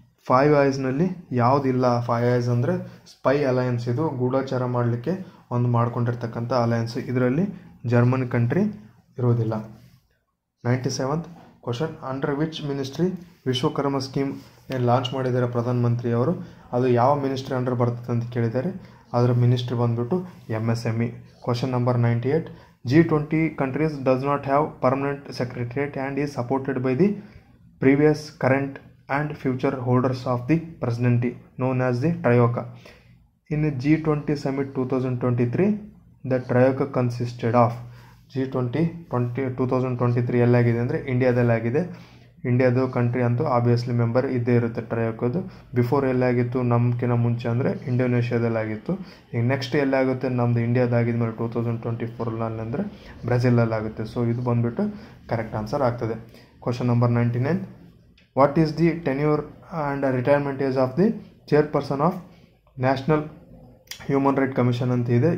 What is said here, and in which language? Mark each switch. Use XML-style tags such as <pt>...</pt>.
<kn>5 ಐಸ್ನಲ್ಲಿ ಯಾವುದಿಲ್ಲ. 5 ಐಸ್ ಅಂದರೆ spy alliance, ಇದು ಗೂಢಚಾರ ಮಾಡಲಿಕ್ಕೆ ಒಂದು ಮಾಡ್ಕೊಂಡಿರ್ತಕ್ಕಂಥ ಅಲಯನ್ಸ್. ಇದರಲ್ಲಿ ಜರ್ಮನ್ ಕಂಟ್ರಿ ಇರೋದಿಲ್ಲ. 97th question, under which ministry Vishwakarma scheme ಏನು ಲಾಂಚ್ ಮಾಡಿದ್ದಾರೆ ಪ್ರಧಾನಮಂತ್ರಿಯವರು, ಅದು ಯಾವ ಮಿನಿಸ್ಟ್ರಿ ಅಂಡರ್ ಬರ್ತದೆ ಅಂತ ಕೇಳಿದ್ದಾರೆ. ಅದರ ಮಿನಿಸ್ಟ್ರಿ ಬಂದುಬಿಟ್ಟು MSME.</kn> <en>Question number 98, G20 countries does not have permanent secretariat and is supported by the previous, current and future holders of the presidency known as the Troika. In G20 Summit 2023, the Troika consisted of G20 2023</en> <kn>ಎಲ್ಲಾಗಿದೆ ಅಂದರೆ ಇಂಡಿಯಾದಲ್ಲಾಗಿದೆ. ಇಂಡಿಯಾದು country ಅಂತೂ obviously member ಇದ್ದೇ ಇರುತ್ತೆ ಟ್ರಯೋಕದು. Before ಎಲ್ಲಾಗಿತ್ತು ನಮ್ಕಿಂತ ಮುಂಚೆ ಅಂದರೆ ಇಂಡೋನೇಷ್ಯಾದಲ್ಲಾಗಿತ್ತು. ಈಗ next ಎಲ್ಲಾಗುತ್ತೆ ನಮ್ಮದು ಇಂಡಿಯಾದಾಗಿದ್ಮೇಲೆ 2024 ಅಂದರೆ ಬ್ರೆಜಿಲಲ್ಲಾಗುತ್ತೆ. ಸೊ ಇದು ಬಂದುಬಿಟ್ಟು ಕರೆಕ್ಟ್ ಆನ್ಸರ್ ಆಗ್ತದೆ.</kn> <en>Question number 99, what is the tenure and retirement age of the chairperson of national human right commission ಅಂತ ಇದೆ.</en>